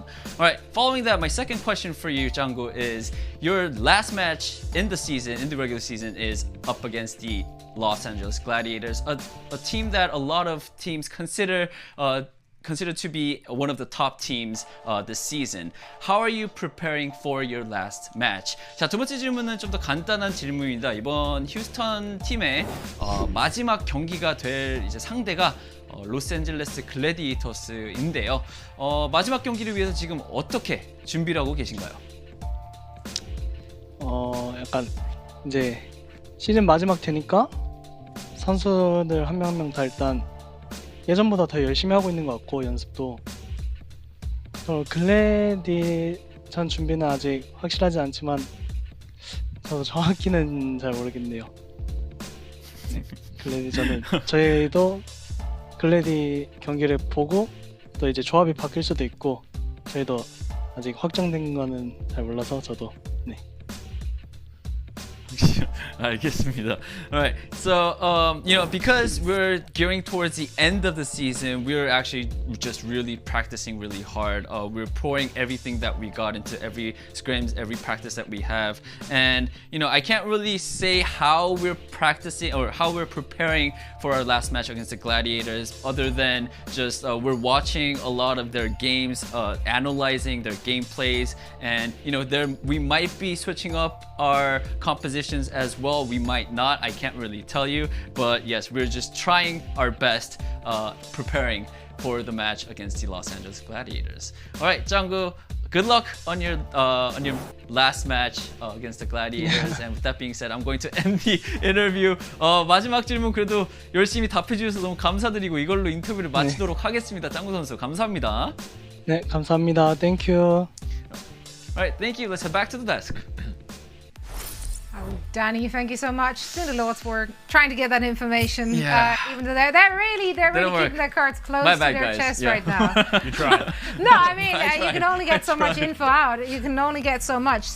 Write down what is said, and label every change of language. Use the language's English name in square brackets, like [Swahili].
[English] All right, following that, my second question for you, 짱구, is your last match in the season, in the regular season, is up against the Los Angeles Gladiators, a team that a lot of teams consider to be one of the top teams this season. How are you preparing for your last match? [Korean] 자, 두 번째 질문은 좀 더 간단한 질문입니다. 이번 휴스턴 팀의 마지막 경기가 될 이제 상대가 로스앤젤레스 글래디에이터스인데요. 마지막 경기를 위해서 지금 어떻게 준비를 하고 계신가요? 약간 이제 시즌 마지막 되니까 선수들 한 명 한 명 다 일단 예전보다 더 열심히 하고 있는 것 같고 연습도 글래디전 준비는 아직 확실하지 않지만 저도 정확히는 잘 모르겠네요. 네, 글래디전은 저희도 글래디 경기를 보고 또 이제 조합이 바뀔 수도 있고 저희도 아직 확정된 거는 잘 몰라서 저도 네. 알겠습니다. [English] Alright, so you know, because we're gearing towards the end of the season, we're actually just really practicing really hard. We're pouring everything that we got into every scrims, every practice that we have, and you know, I can't really say how we're practicing or how we're preparing for our last match against the Gladiators, other than just we're watching a lot of their games, analyzing their gameplays, and you know, we might be switching up our compositions as well. We might not, I can't really tell you, but yes, we're just trying our best preparing for the match against the Los Angeles Gladiators. Alright, 짱구, good luck on your last match against the Gladiators. And with that being said, I'm going to end the interview. [Korean] 마지막 질문 그래도 열심히 답해 주셔서 너무 감사드리고 이걸로 인터뷰를 마치도록 하겠습니다. 짱구 선수, 감사합니다. 네, 감사합니다. [English] Thank you. Alright, thank you. Let's head back to the desk. Oh, Danny, thank you so much. Doing a lot's work, trying to get that information. Yeah. Even though they're really keeping their cards close to their chest right now. You tried. No, I mean, you can only get so much info out. You can only get so much.